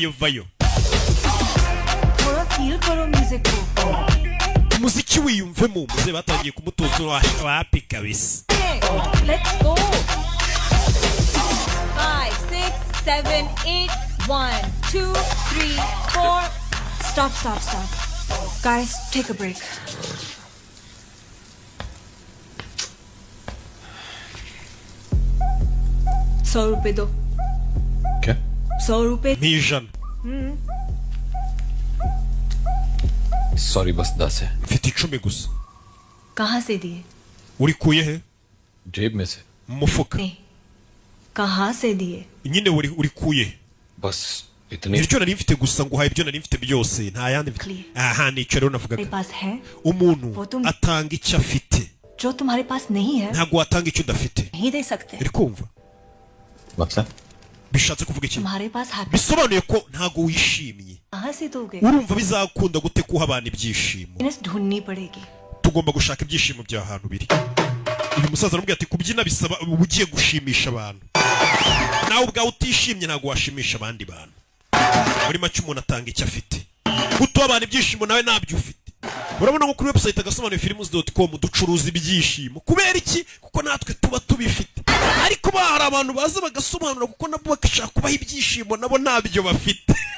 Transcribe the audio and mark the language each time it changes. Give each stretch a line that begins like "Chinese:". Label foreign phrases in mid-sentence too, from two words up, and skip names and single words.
Hindi: थोड़ा फील करो म्यूजिक को
Kinyarwanda: umuziki wiyumvemo muzehe batangiye kumutoza wapi kabisa
English: let's go 5 6 7 8 1 2 3 4 stop guys take a break ₹100 दो
Hindi: क्या ₹100
Kinyarwanda: n'ijana
Hindi: सॉरी बस 10 है
Kinyarwanda: mfite 10 gusa
Hindi: कहाँ से दिए
Kinyarwanda: urikuye he
Hindi: जेब में से
Kinyarwanda: mu mufuka
Hindi: नहीं कहाँ से दिए
Kinyarwanda: nyine urikuye he
Hindi: बस इतनी
Kinyarwanda: iryo nari mfite gusa nguhaye ibyo nari mfite byose nta yandi mfite aha nicyo rero navugaga
Hindi: पास है
Kinyarwanda: umuntu atanga icyo afite
Hindi: जो तुम्हारे पास नहीं है
Kinyarwanda: ntabwo watanga icyo udafite
Hindi: नहीं दे सकते
Kinyarwanda: uri kumva
Hindi: मतलब
Kinyarwanda: bishatse kuvuga iki
Hindi: तुम्हारे पास है
Kinyarwanda: bisobanuye ko ntago wishimye
Hindi: कहाँ से दोगे
Kinyarwanda: urumva bizakunda gute kuha abantu ibyishimo
Hindi: ढूंढनी पड़ेगी
Kinyarwanda: tugomba gushaka ibyishimo bya hantu biri uyu musaza aramubwira ati kubyina bisaba ugiye gushimisha abantu nawe ubwawe utishimye ntago washimisha abandi bantu muri make umuntu atanga icyo afite gutuha abantu ibyishimo nawe ntabyo ufite urabona nko kuri website agasobanuye films.com ducuruza ibyishimo kubera iki kuko natwe tuba tubifite ariko hari abantu baza bagasobanura kuko nabo bakashaka kubaha ibyishimo nabo ntabyo bafite